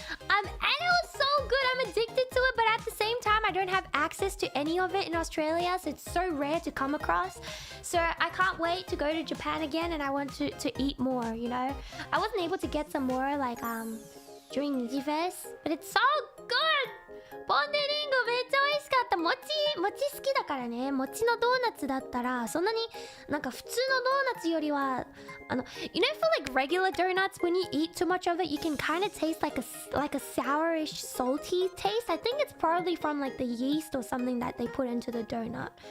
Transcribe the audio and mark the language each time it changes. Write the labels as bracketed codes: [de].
[en] And it was so good. I'm addicted to it, but at the same time I don't have access to any of it in Australia, so it's so rare to come across. So I can't wait to go to Japan again, and I want to eat more, you know. I wasn't able to get some more like during NIJIFest, but it's so good. [ja] ポンデリングめっちゃ美味しかった。餅好きだからね。餅のドーナツだったらそんなになんか普通のドーナツよりは [en] you know, for like regular donuts, when you eat too much of it, you can kind of taste like a sourish, salty taste. I think it's probably from like the yeast or something that they put into the donut.